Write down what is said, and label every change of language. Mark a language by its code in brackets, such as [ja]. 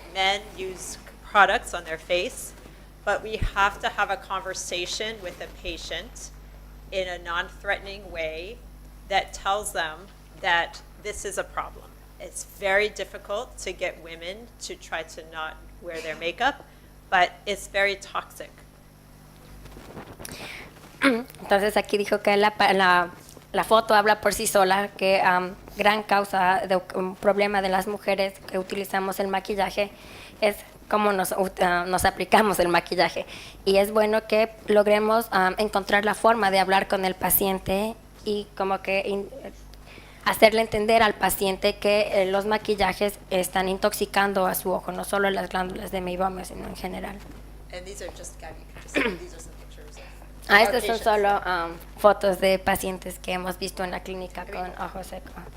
[en] Men use products on their face. But we have to have a conversation with the patient in a non-threatening way that tells them that this is a problem. It's very difficult to get women to try to not wear their makeup, but it's very toxic. [es] Entonces aquí dijo que la foto habla por sí sola, que gran causa de un problema de las mujeres que utilizamos el maquillaje es cómo nos aplicamos el maquillaje. Y es bueno que logremos encontrar la forma de hablar con el paciente y como que hacerle entender al paciente que los maquillajes están intoxicando a su ojo, no solo las glándulas de meibomio, sino en general. [en] And these are just, Gabby, these are some pictures of [es] Estas son solo fotos de pacientes que hemos visto en la clínica con ojo seco.